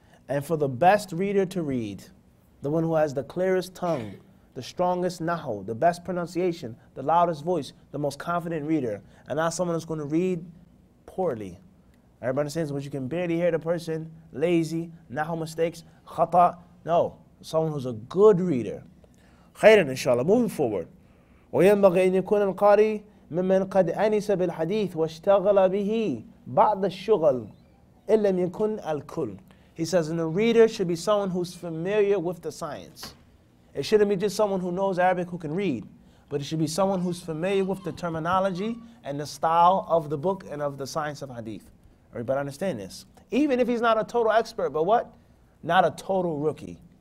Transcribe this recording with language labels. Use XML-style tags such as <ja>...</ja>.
<en>And for the best reader to read, the one who has the clearest tongue, the strongest nahu, the best pronunciation, the loudest voice, the most confident reader, and not someone who's going to read poorly. Everybody understands when you can barely hear the person, lazy, nahu mistakes, khata. No, someone who's a good reader. Khairan inshallah. Moving forward.</en> <ar>وينبغي أن يكون القارئ ممن قد أنس بالحديث واشتغل به بعد الشغل إن لم يكن الكل.</ar> <en>He says, and the reader should be someone who's familiar with the science. It shouldn't be just someone who knows Arabic who can read, but it should be someone who's familiar with the terminology and the style of the book and of the science of hadith. Everybody understand this? Even if he's not a total expert, but what? Not a total rookie.</en>